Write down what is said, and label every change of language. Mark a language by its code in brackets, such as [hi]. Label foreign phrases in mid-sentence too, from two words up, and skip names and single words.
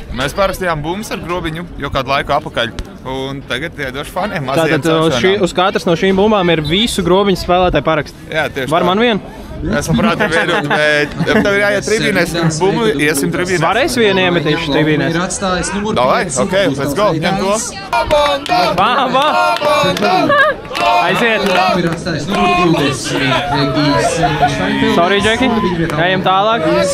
[lv] Mēs parastījām bumbas ar Grobiņu jau kādu laiku apakaļ. Un tagad iedošu faniem maziem celšanām. Uz katras no šīm bumbām ir visu Grobiņas spēlētāju parakstu. Jā, tieši Var man vienu? Es labprāt vienu, bet tev ir jāiet tribīnēs. Bumbu iesim tribīnēs. Varēs vienu iemetīšu tribīnēs? Davai, [en] ok, let's go, [lv] ņem to. Bamba! Aiziet! Sorry, Džeki. Ejam tālāk.